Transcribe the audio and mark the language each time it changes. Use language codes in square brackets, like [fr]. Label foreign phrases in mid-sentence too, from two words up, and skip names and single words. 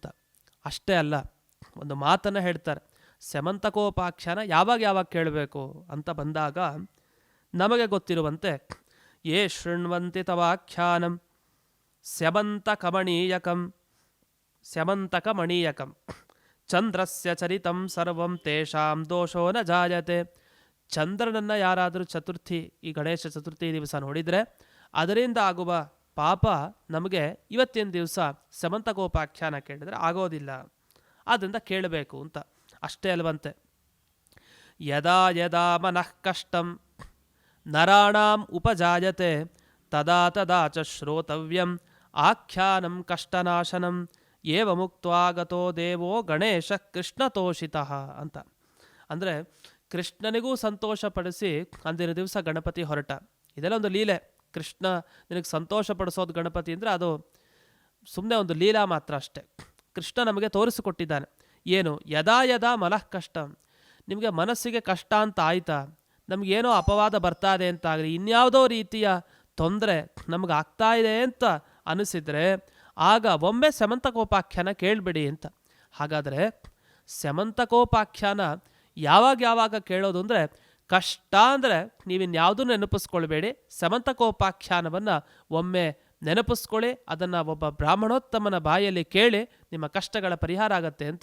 [kn] ಅಷ್ಟೇ ಅಲ್ಲ, ಒಂದು ಮಾತನ್ನು ಹೇಳ್ತಾರೆ, ಸ್ಯಮಂತಕೋಪಾಖ್ಯಾನ ಯಾವಾಗ ಕೇಳಬೇಕು ಅಂತ ಬಂದಾಗ ನಮಗೆ ಗೊತ್ತಿರುವಂತೆ [sa] ಯೇ ಶೃಣ್ವಂತಿ ತವಾಖ್ಯಾನಂ ಸ್ಯಮಂತಕಮಣೀಯಕಂ ಚಂದ್ರಸ್ಯ ಚರಿತಂ ಸರ್ವಂ ತೇಷಾಂ ದೋಷೋ ನ ಜಾಯತೆ. [kn] ಚಂದ್ರನನ್ನು ಯಾರಾದರೂ ಚತುರ್ಥಿ, ಈ ಗಣೇಶ ಚತುರ್ಥಿ ದಿವಸ ನೋಡಿದರೆ ಅದರಿಂದ ಆಗುವ ಪಾಪ ನಮಗೆ ಇವತ್ತಿನ ದಿವಸ ಸ್ಯಮಂತಕೋಪಾಖ್ಯಾನ ಕೇಳಿದರೆ ಆಗೋದಿಲ್ಲ. ಆದ್ದರಿಂದ ಕೇಳಬೇಕು ಅಂತ. ಅಷ್ಟೇ ಅಲ್ವಂತೆ, [sa] ಯದಾ ಯದಾ ಮನಃ ಕಷ್ಟಂ ನರಾಣಾಂ ಉಪಜಾಯತೆ ತದಾ ತದಾ ಚ ಶ್ರೋತವ್ಯಂ ಆಖ್ಯಾನಂ ಕಷ್ಟನಾಶನಂ ಏವ ಮುಕ್ತ್ವಾ ಗತೋ ದೇವೋ ಗಣೇಶ ಕೃಷ್ಣತೋಷಿತಃ ಅಂತ. [kn] ಅಂದರೆ ಕೃಷ್ಣನಿಗೂ ಸಂತೋಷಪಡಿಸಿ ಅಂದಿನ ದಿವಸ ಗಣಪತಿ ಹೊರಟ. ಇದೆಲ್ಲ ಒಂದು ಲೀಲೆ. ಕೃಷ್ಣ ನಿನಗೆ ಸಂತೋಷ ಪಡಿಸೋದು ಗಣಪತಿ ಅಂದರೆ ಅದು ಸುಮ್ಮನೆ ಒಂದು ಲೀಲಾ ಮಾತ್ರ ಅಷ್ಟೆ. ಕೃಷ್ಣ ನಮಗೆ ತೋರಿಸಿಕೊಟ್ಟಿದ್ದಾನೆ. ಏನು? [sa] ಯದಾ ಯದಾ ಮನಃ ಕಷ್ಟ, [kn] ನಿಮಗೆ ಮನಸ್ಸಿಗೆ ಕಷ್ಟ ಅಂತ ಆಯ್ತಾ, ನಮಗೇನೋ ಅಪವಾದ ಬರ್ತಾ ಇದೆ ಅಂತಾಗಲಿ, ಇನ್ಯಾವುದೋ ರೀತಿಯ ತೊಂದರೆ ನಮಗೆ ಆಗ್ತಾ ಇದೆ ಅಂತ ಅನಿಸಿದರೆ ಆಗ ಒಮ್ಮೆ ಸ್ಯಮಂತಕೋಪಾಖ್ಯಾನ ಕೇಳಿಬಿಡಿ ಅಂತ. ಹಾಗಾದರೆ ಸ್ಯಮಂತಕೋಪಾಖ್ಯಾನ ಯಾವಾಗ ಕೇಳೋದು ಅಂದರೆ, ಕಷ್ಟ ಅಂದರೆ ನೀವಿನ್ಯಾವುದೂ ನೆನಪಿಸ್ಕೊಳ್ಬೇಡಿ, ಸ್ಯಮಂತಕೋಪಾಖ್ಯಾನವನ್ನು ಒಮ್ಮೆ ನೆನಪಿಸ್ಕೊಳ್ಳಿ, ಅದನ್ನು ಒಬ್ಬ ಬ್ರಾಹ್ಮಣೋತ್ತಮನ ಬಾಯಲ್ಲಿ ಕೇಳಿ ನಿಮ್ಮ ಕಷ್ಟಗಳ ಪರಿಹಾರ ಆಗತ್ತೆ ಅಂತ.